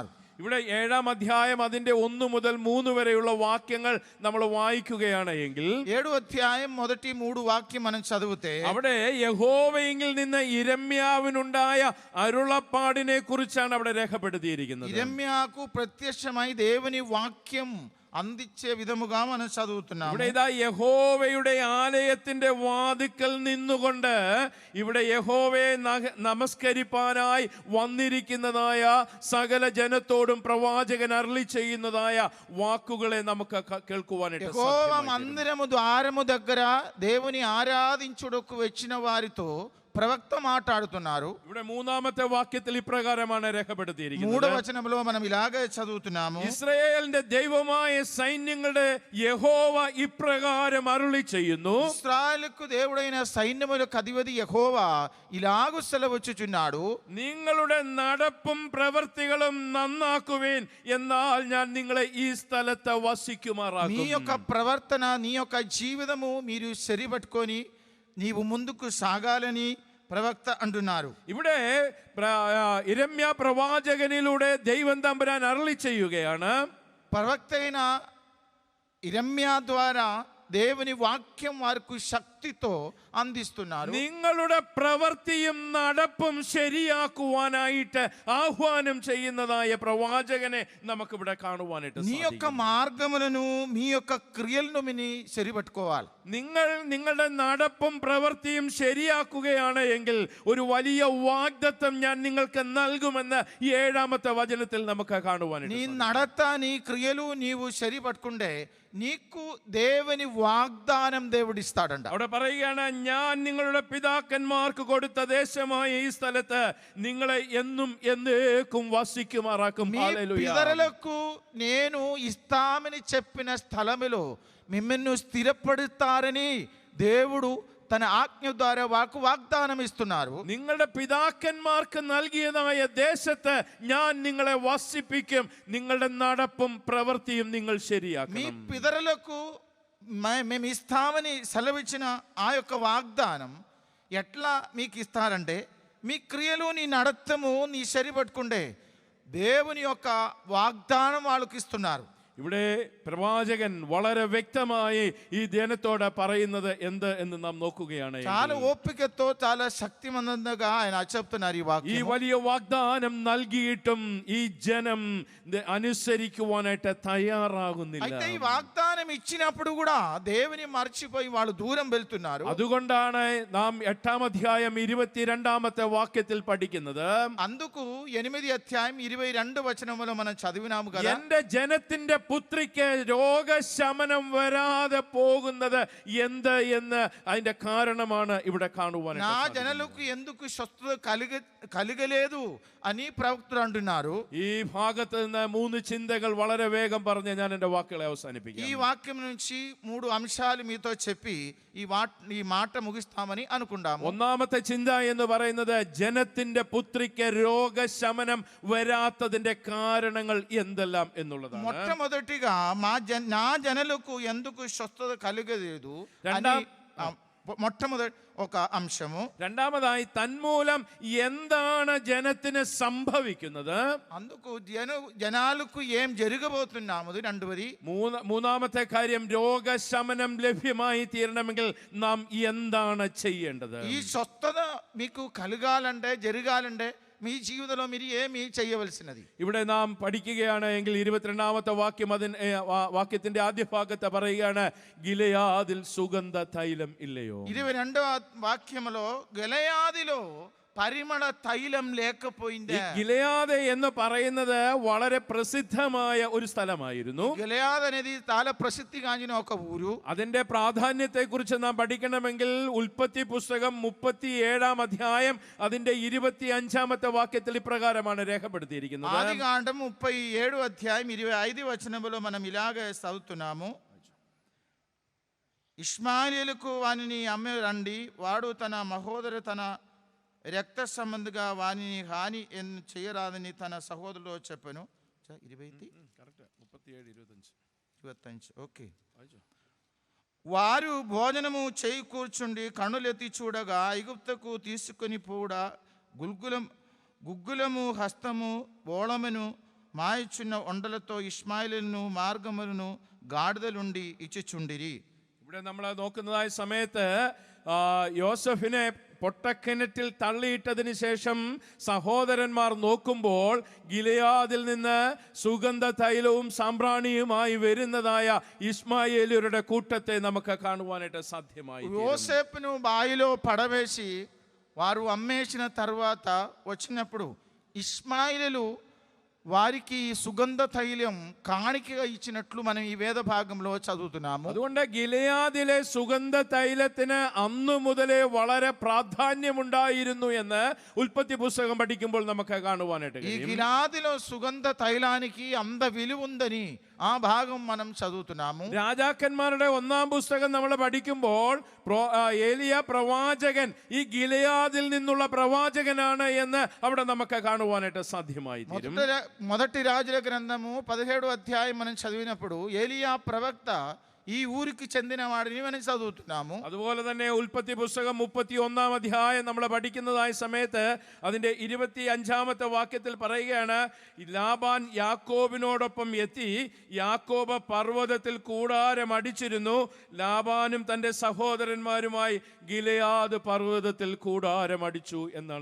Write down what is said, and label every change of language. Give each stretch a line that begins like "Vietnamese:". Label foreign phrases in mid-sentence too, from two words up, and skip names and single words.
Malayalam: ഇവിടെ 7-ാം അധ്യായം അതിന്റെ 1 മുതൽ 3 വരെയുള്ള വാക്യങ്ങൾ നമ്മൾ വായിക്കുകയാണ് എങ്കിൽ,
Telugu: 7 అధ్యాయం మొదటి 3 వాక్యం మనం చదివితే
Malayalam: അവിടെ യഹോവയിൽ നിന്ന് യിരെമ്യാവിനുണ്ടായ അരുളപ്പാടിനെ കുറിച്ചാണ് അവിടെ രേഖപ്പെടുത്തിയിരിക്കുന്നത്.
Telugu: యిరెమ్యాకు ప్రత్యక్షమై దేవుని వాక్యం అందించే విధముగా మనం చదువుతున్నాము.
Malayalam: ഇവിടെ ഇതാ യഹോവയുടെ ആലയത്തിന്റെ വാതിക്കൽ നിന്നുകൊണ്ട് ഇവിടെ യഹോവയെ നമസ്കരിപ്പാനായി വന്നിരിക്കുന്നതായ സകല ജനത്തോടും പ്രവാചകൻ അരുളി ചെയ്യുന്നതായ വാക്കുകളെ നമുക്ക് കേൾക്കുവാനായിട്ട്
Telugu: యెహోవా మందిరము ద్వారము దగ్గర దేవుని ఆరాధించుటకు వచ్చిన వారితో ప్రవక్త మాట్లాడుతున్నారు.
Malayalam: ഇവിടെ 3-ാമത്തെ വാക്യത്തിൽ ഇപ്രകാരമാണ് രേഖപ്പെടുത്തിയിരിക്കുന്നത്.
Telugu: 3వ వచనంలో మనం ఇలాగే చదువుతున్నాము.
Malayalam: ഇസ്രായേലിന്റെ ദൈവമായ സൈന്യങ്ങളുടെ യഹോവ ഇപ്രകാരം അരുളി ചെയ്യുന്നു.
Telugu: ఇశ్రాయేలుకు దేవుడైన సైన్యములకు అధిపతి యెహోవా ఇలాగు సెలవిచ్చుచున్నాడు,
Malayalam: നിങ്ങളുടെ നടപ്പും പ്രവൃത്തികളും നന്നാക്കുവേൻ, എന്നാൽ ഞാൻ നിങ്ങളെ ഈ സ്ഥലത്ത്
Telugu: నీ
Malayalam: വസിക്കുമാറാക്കും.
Telugu: యొక్క ప్రవర్తన, నీ యొక్క జీవితము మీరు సరిపట్టుకొని నీవు ముందుకు సాగాలని ప్రవక్త అంటున్నారు.
Malayalam: ഇവിടെ യിരെമ്യ പ്രവാചകനിലൂടെ ദൈവം തമ്പുരാൻ അരുളി ചെയ്യുകയാണ്.
Telugu: ప్రవక్త అయిన యిరెమ్యా ద్వారా దేవుని వాక్యం వారికి శక్తితో అందిస్తున్నారు.
Malayalam: നിങ്ങളുടെ പ്രവൃത്തിയും നടപ്പും ശരിയാക്കുവാനായിട്ട് ആഹ്വാനം ചെയ്യുന്നതായ പ്രവാചകനെ നമുക്കിവിടെ കാണുവാനായിട്ട്
Telugu: నీ యొక్క మార్గములను మీ యొక్క క్రియలను మిని సరిపట్టుకోవాలి.
Malayalam: നിങ്ങളുടെ നടപ്പും പ്രവൃത്തിയും ശരിയാക്കുകയാണ് എങ്കിൽ ഒരു വലിയ വാഗ്ദത്തം ഞാൻ നിങ്ങൾക്ക് നൽകുമെന്ന് 7-ാമത്തെ വചനത്തിൽ നമുക്ക് കാണുവാനായിട്ട്.
Telugu: నీ నడత, నీ క్రియలు నీవు సరిపట్టుకుంటే నీకు దేవుని వాగ్దానం దేవుడిస్తాడంట.
Malayalam: അവിടെ പറയുകയാണ്, ഞാൻ നിങ്ങളുടെ പിതാക്കന്മാർക്ക് കൊടുത്ത ദേശമായ ഈ സ്ഥലത്ത് നിങ്ങളെ എന്നും എന്നേക്കും വസിക്കുമാറാക്കും.
Telugu: మీ పితరులకు నేను ఇస్తామని చెప్పిన స్థలములో మిమ్మల్ని స్థిరపడుతారని దేవుడు తన ఆజ్ఞ ద్వారా వాగ్దానం ఇస్తున్నారు.
Malayalam: നിങ്ങളുടെ പിതാക്കന്മാർക്ക് നൽകിയതായ ദേശത്ത് ഞാൻ നിങ്ങളെ വസിപ്പിക്കും, നിങ്ങളുടെ നടപ്പും പ്രവൃത്തിയും നിങ്ങൾ
Telugu: మీ
Malayalam: ശരിയാക്കും.
Telugu: పితరులకు మేము ఇస్తామని సెలవిచ్చిన ఆ యొక్క వాగ్దానం ఎట్లా మీకు ఇస్తారంటే, మీ క్రియలు, నీ నడతము నీ సరిపట్టుకుంటే దేవుని యొక్క వాగ్దానం వాళ్ళకి ఇస్తున్నారు.
Malayalam: ഇവിടെ പ്രവാചകൻ വളരെ വ്യക്തമായി ഈ ജനത്തോട് പറയുന്നത് എന്ത് എന്ന് നാം നോക്കുകയാണ്.
Telugu: చాలా ఓపికతో, చాలా శక్తిమంతంగా ఆయన చెప్తున్నారు ఈ
Malayalam: ഈ
Telugu: వాక్యం.
Malayalam: വലിയ వాగ్దాനം നൽകിയിട്ടും ഈ ജനം അനുസരിക്കുവാനായിട്ട് തയ്യാറാകുന്നില്ല.
Telugu: అయితే ఈ వాగ్దానం ఇచ్చినప్పుడు కూడా దేవుని మర్చిపోయి వాళ్ళు దూరం వెళ్తున్నారు.
Malayalam: അതുകൊണ്ടാണ് നാം 8-ാം അധ്യായം 22-ാമത്തെ വാക്യത്തിൽ പഠിക്കുന്നത്,
Telugu: అందుకు 8 అధ్యాయం 22 వచనములో మనం చదివినాము కదా,
Malayalam: എന്റെ ജനത്തിന്റെ പുത്രിക്ക് രോഗശമനം വരാതെ പോകുന്നത് എന്ത് എന്ന് അതിന്റെ കാരണമാണ് ഇവിടെ കാണുവാൻ.
Telugu: నా జనులకు ఎందుకు స్వస్థత కలగలేదు అని ప్రవక్తలు అంటున్నారు.
Malayalam: ഈ ഭാഗത്ത് നിന്ന് 3 ചിന്തകൾ വളരെ വേഗം പറഞ്ഞ് ഞാൻ എൻ്റെ വാക്കുകളെ അവസാനിപ്പിക്കാം.
Telugu: ఈ వాక్యం నుంచి 3 అంశాలు మీతో చెప్పి ఈ మాట ముగిస్తామని అనుకుంటాము.
Malayalam: ഒന്നാമത്തെ ചിന്ത എന്ന് പറയുന്നത്, ജനത്തിന്റെ പുത്രിക്ക് രോഗശമനം വരാത്തതിന്റെ കാരണങ്ങൾ എന്തെല്ലാം എന്നുള്ളതാണ്.
Telugu: మొట్టమొదటిగా నా జనులకు ఎందుకు స్వస్థత కలగలేదు అని మొట్టమొదటి ఒక అంశము.
Malayalam: രണ്ടാമതായി തന്മൂലം എന്താണ് ജനത്തിന് സംഭവിക്കുന്നത്,
Telugu: అందుకు జనాలకు ఏం జరగబోతున్నాము. రెండవది
Malayalam: മൂന്നാമത്തെ കാര്യം രോഗശമനം ലഭ്യമായി തീരണമെങ്കിൽ നാം എന്താണ് ചെയ്യേണ്ടത്.
Telugu: ఈ స్వస్థత మీకు కలగాలంటే జరగాలంటే మీ జీవితంలో మీరు ఏమి చేయవలసినది.
Malayalam: ഇവിടെ നാം പഠിക്കുകയാണ് എങ്കിൽ 22ാമത്തെ വാക്യം വാക്യത്തിന്റെ ആദ്യ ഭാഗത്ത് പറയുകയാണ്, ഗിലെയാദിൽ സുഗന്ധ തൈലം ഇല്ലയോ.
Telugu: 22వ వాక్యములో గెలయాదిలో పరిమళ తైలం లేకపోయింది.
Malayalam: ഗിലെയാദ് എന്ന് പറയുന്നത് വളരെ പ്രസിദ്ധമായ ഒരു സ്ഥലമായിരുന്നു.
Telugu: గెలయాద్ అనేది చాలా ప్రసిద్ధిగాంచిన ఒక ఊరు.
Malayalam: അതിന്റെ പ്രാധാന്യത്തെ കുറിച്ച് നാം പഠിക്കണമെങ്കിൽ ഉൽപ്പത്തി പുസ്തകം 37ാം അധ്യായം അതിന്റെ 25ാമത്തെ വാക്യത്തിൽ ഇപ്രകാരമാണ് രേഖപ്പെടുത്തിയിരിക്കുന്നത്.
Telugu: ఆదికాండం 37 అధ్యాయం 25 వచనములో మనం ఇలాగే చదువుతున్నాము. ఇష్మాయేలుకు వానిని అమ్మే రండి, వాడు తన మహోదరు తన రక్త సంబంధిగా వానిని హాని చేయరాదని తన సహోదరులో చెప్పాను. 25 ఓకే. వారు భోజనము చేయి కూర్చుండి కన్నులెత్తి చూడగా ఐగుప్తుకు తీసుకొని పోవుడా గుగ్గులము హస్తము బోళమును మాయిచున్న ఒండలతో ఇష్మాయిలును మార్గములను గాడిదలుండి ఇచ్చిచుండిరి.
Malayalam: ഇവിടെ നമ്മൾ നോക്കുന്നതായ സമയത്ത് യോസഫിനെ പൊട്ടക്കിണറ്റിൽ തള്ളിയിട്ടതിന് ശേഷം സഹോദരന്മാർ നോക്കുമ്പോൾ ഗിലെയാദിൽ നിന്ന് സുഗന്ധ തൈലവും സാമ്പ്രാണിയുമായി വരുന്നതായ ഇസ്മായേലിയരുടെ കൂട്ടത്തെ നമുക്ക് കാണുവാനായിട്ട് സാധ്യമായി.
Telugu: యోసేపును బాయిలో పడవేసి వారు అమ్మేసిన తర్వాత వచ్చినప్పుడు ఇష్మాయిలు వారికి సుగంధ తైలం కాಣಿకగా ఇచ్చినట్లు మనం ఈ వేద భాగంలో చదువుతున్నాము.
Malayalam: അതുകൊണ്ട് ഗിലെയാദിലെ സുഗന്ധ തൈലത്തിന് അന്നു മുതലേ വളരെ പ്രാധാന്യമുണ്ടായിരുന്നു എന്ന് ഉൽപ്പത്തി പുസ്തകം പഠിക്കുമ്പോൾ നമുക്ക് കാണുവാനായിട്ട്
Telugu: ఈ
Malayalam: കഴിയും.
Telugu: గిలాదిలో సుగంధ తైలానికి అంత విలువ ఉందని ఆ భాగం మనం చదువుతున్నాము.
Malayalam: രാജാക്കന്മാരുടെ 1ാം പുസ്തകം നമ്മൾ പഠിക്കുമ്പോൾ ഏലിയ പ്രവാചകൻ ഈ ഗിലെയാദിൽ നിന്നുള്ള പ്രവാചകനാണ് എന്ന് അവിടെ നമുക്ക് കാണുവാനായിട്ട് സാധ്യമായി തീരും.
Telugu: మొదటి రాజుల గ్రంథము 17వ అధ్యాయం మనం చదివినప్పుడు ఏలియా ప్రవక్త ఈ ఊరికి చెందిన వాడిని మనం చదువుతున్నాము.
Malayalam: അതുപോലെ തന്നെ ഉൽപ്പത്തി പുസ്തകം 31ാം അധ്യായം നമ്മൾ പഠിക്കുന്നതായ സമയത്ത് അതിന്റെ 25ാമത്തെ വാക്യത്തിൽ പറയുകയാണ്, ലാബാൻ യാക്കോബിനോടൊപ്പം എത്തി യാക്കോബ് പർവ്വതത്തിൽ കൂടാരം അടിച്ചിരുന്നു, ലാബാനും തന്റെ സഹോദരന്മാരുമായി ഗിലെയാദ് പർവ്വതത്തിൽ കൂടാരം അടിച്ചു എന്നാണ്